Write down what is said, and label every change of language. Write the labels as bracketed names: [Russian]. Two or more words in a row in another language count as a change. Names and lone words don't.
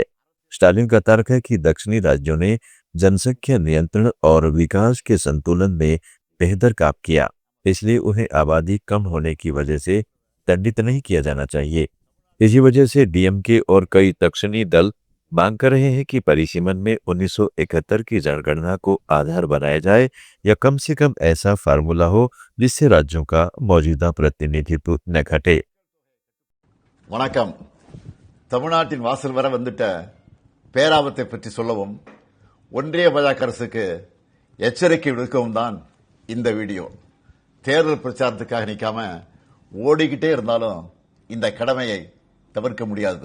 [Hindi] स्टालिन का तर्क है कि दक्षिणी राज्यों ने जनसंख्या नियंत्रण और विकास के संतुलन में बेहतर काम किया, इसलिए उन्हें आबादी कम होने की वजह से दंडित नहीं किया जाना चाहिए। इसी वजह से डीएमके और कई दक्षिणी दल मांग कर रहे हैं कि परिसीमन में 1971 की जनगणना को आधार बनाया जाए या कम से कम ऐसा फार्मूला हो जिससे राज्यों का मौजूदा प्रतिनिधित्व न घटे। [Tamil] வணக்கம். தமிழ்நாட்டின் வாசல் வர வந்துட்ட பேராபத்தை பற்றி சொல்லவும் ஒன்றிய பாஜக அரசுக்கு எச்சரிக்கை விடுக்கவும் தான் இந்த வீடியோ. தேர்தல் பிரச்சாரத்துக்காக நிக்காம ஓடிக்கிட்டே இருந்தாலும் இந்த கடமையை தவிர்க்க முடியாது.